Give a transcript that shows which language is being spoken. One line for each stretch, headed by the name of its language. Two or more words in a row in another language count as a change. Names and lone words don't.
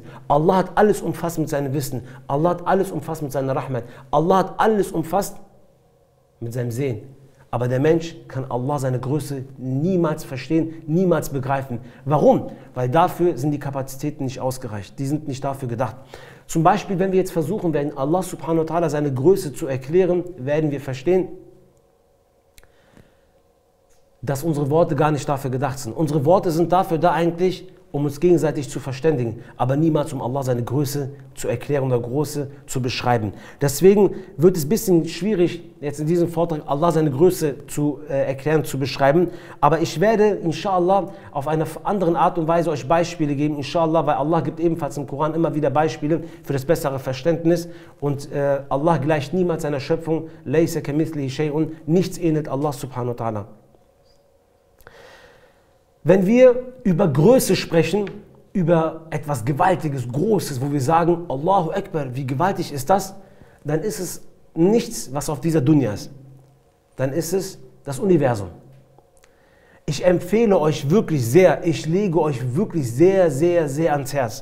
German: Allah hat alles umfasst mit seinem Wissen. Allah hat alles umfasst mit seiner Rahmat. Allah hat alles umfasst mit seinem Sehen. Aber der Mensch kann Allah seine Größe niemals verstehen, niemals begreifen. Warum? Weil dafür sind die Kapazitäten nicht ausgereicht. Die sind nicht dafür gedacht. Zum Beispiel, wenn wir jetzt versuchen werden, Allah
Arabic: سبحانه وتعالى
German: seine Größe zu erklären, werden wir verstehen, dass unsere Worte gar nicht dafür gedacht sind. Unsere Worte sind dafür da eigentlich, um uns gegenseitig zu verständigen, aber niemals, um Allah seine Größe zu erklären oder Größe zu beschreiben. Deswegen wird es ein bisschen schwierig, jetzt in diesem Vortrag Allah seine Größe zu erklären, zu beschreiben. Aber ich werde, inshallah, auf eine andere Art und Weise euch Beispiele geben, inshallah, weil Allah gibt ebenfalls im Koran immer wieder Beispiele für das bessere Verständnis. Und Allah gleicht niemals seiner Schöpfung,
Arabic: ليس كمثله شيء,
German: nichts ähnelt Allah
Arabic: سبحانه وتعالى.
German: Wenn wir über Größe sprechen, über etwas Gewaltiges, Großes, wo wir sagen,
Arabic: الله أكبر,
German: wie gewaltig ist das, dann ist es nichts, was auf dieser Dunya ist. Dann ist es das Universum. Ich empfehle euch wirklich sehr, ich lege euch wirklich sehr, sehr, sehr ans Herz.